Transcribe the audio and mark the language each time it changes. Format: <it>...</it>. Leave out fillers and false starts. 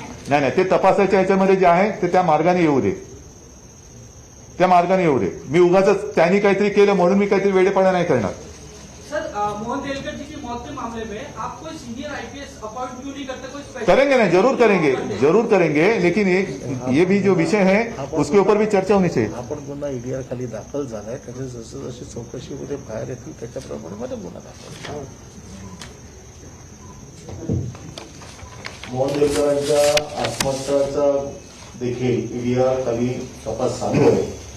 <mr>नाही, ते तपासाच्या ह्याच्यामध्ये जे आहे ते त्या मार्गाने येऊ दे. मी उगाच त्यांनी काहीतरी केलं म्हणून मी काहीतरी वेडेपणा</mr> <hi>नहीं करना. सर, मोहन देलकर जी की मौत के मामले में आप कोई सीनियर आईपीएस अपॉइंट क्यों नहीं करते? कोई स्पेशल करेंगे ना, जरूर करेंगे, लेकिन ये भी जो विषय है उसके ऊपर भी चर्चा होनी चाहिए.</hi> <mr>आपण गुन्हा ईडीआर खाली दाखल झालाय, त्याच्या जसं जशी चौकशीमध्ये बाहेर येतील त्याच्याप्रमाणे मध्ये गुन्हा दाखल. मोहन देलकरांच्या आत्महत्याचा देखील ईडीआर खाली तपास चालू आहे.</mr>